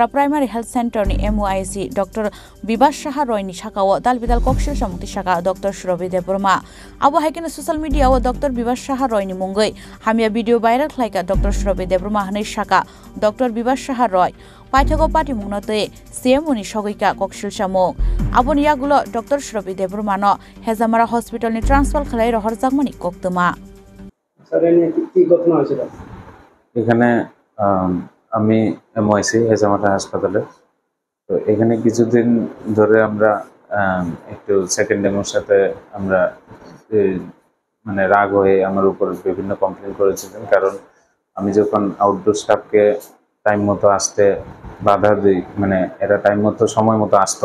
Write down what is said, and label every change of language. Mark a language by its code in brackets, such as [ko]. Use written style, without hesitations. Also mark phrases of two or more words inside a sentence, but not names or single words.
[en] primary health centre [trp] नि MOIC डॉक्टर विभा साहा रॉय नि शाकाव दाल बिदाल ककशिल सामुक्ति साका डॉक्टर सुरभि देबरमा आबो हायकेन [en] social media [trp] डॉक्टर विभा साहा रॉय नि मुंगै हामिया [en] video viral [trp] खलायका डॉक्टर सुरभि देबरमा हनै शाका डॉक्टर विभा साहा रॉय पाइथागो पार्टी मुंगनते CMO नि सगैका ककशिल सामुक आबोनि यागुलो डॉक्टर सुरभि देबरमानो हेजामारा हॉस्पिटल नि ट्रांसफार खलाय रहर जागमानि कक्तमा [bn] স্যার কি ঘটনা হয়েছিল এখানে আমি MOIC হেজামারা হাসপাতালে তো এখানে কিছুদিন ধরে আমরা একটু সেকেন্ড ডেমোর সাথে আমরা মানে রাগ হয়ে আমার উপর বিভিন্ন কমপ্লেইন করেছিলেন কারণ আমি যখন [en] outdoor staff [bn] টাইম মতো আসতে বাধা দিই মানে এরা টাইম মতো সময় মতো আসতো